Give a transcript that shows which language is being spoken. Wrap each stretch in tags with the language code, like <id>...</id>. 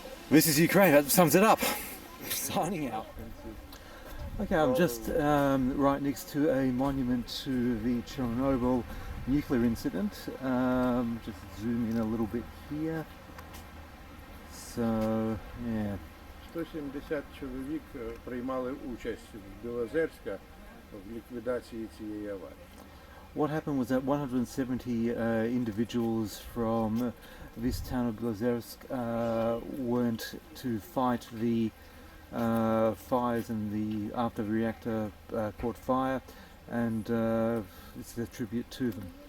<en>That sums it up. Signing out. Okay, I'm just right next to a monument to the Chernobyl nuclear incident. Just zoom in a little bit here. So, yeah.</en> <uk>170 чоловік приймали участь в Білозерська в ліквідації цієї аварії.</uk> <en>what happened was that 170 individuals from this town of Borysyk went to fight the fires in the after the reactor caught fire, and it's a tribute to them.</en>